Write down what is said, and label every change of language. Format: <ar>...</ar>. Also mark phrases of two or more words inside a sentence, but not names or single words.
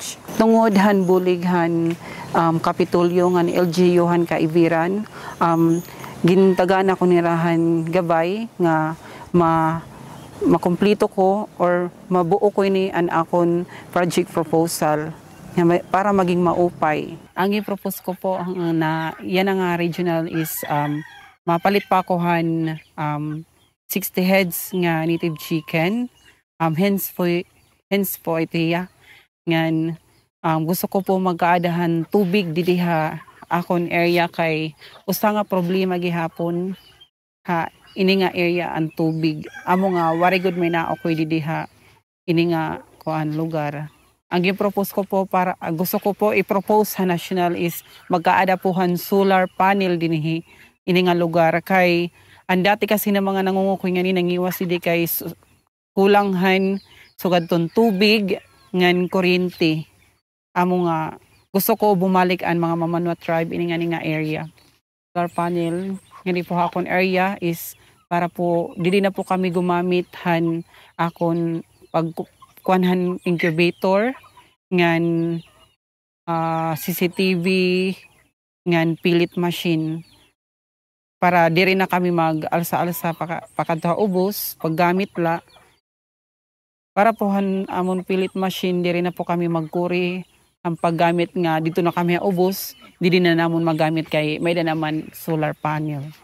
<war>Tungod han bulighan Kapitulyo nga ni LGU han kaibiran, gintagan ako nirahan gabay nga makumplito ko or mabuo ko ini an akon</war> <en>project proposal</en> <war>para maging maupay. Ang i-propose ko po na yan ang regional is mapalit pa ko han 60 heads nga</war> <en>native chicken.</en> <war>Hence po ito ya. Ngan gusto ko po magkaadahan tubig didiha akon area kay usa nga problema gihapon ini nga area ang tubig. Amo nga</war> <en>very good</en> <war>may na ako'y didiha ini nga kuan lugar. Ang i-propose ko po gusto ko po i-propose sa national is magkaada po han</war> <en>solar panel</en> <war>dinhi ini nga lugar kay</war> <tl>ang dati kasi</tl> <war>na mga nangungukoy nga ni nangiwas di kay kulanghan sugadton tubig ngan kuryente. Amo nga gusto ko bumalik ang mga Mamanwa tribe ini nga area.</war> <en>Solar panel</en> <war>nga po akon area is para po dili na po kami gumamit han akon pagkuanhan incubator ngan CCTV ngan</war> <en>pilit machine</en> <war>para diri na kami mag-alsa-alsa pakadto ubos paggamit la para po han amon</war> <en>pilit machine</en> <war>diri na po kami magkuri ang paggamit nga dito na kami ubos dili na namon magamit kay may da naman</war> <en>solar panel.</en>